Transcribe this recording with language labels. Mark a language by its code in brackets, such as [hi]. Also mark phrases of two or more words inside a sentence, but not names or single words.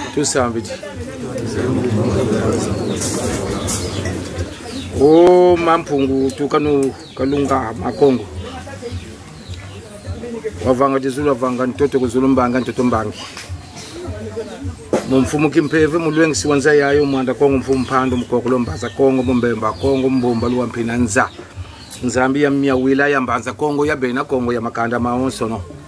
[fr] tout ça veut dire. [kg] Oh mampungu tukanu kalunga makongo wavanga tizulu wavanga ntoto kuzulumbanga ntoto mbangi mumfumu kimpeve mulwengisi wanza yayo mwanda kongo mfumu mpando mkokolo mbaza kongo mumbemba kongo mbomba luwa mpinanza nzambi ya mia wilaya mbanza kongo ya bena kongo ya makanda maonsono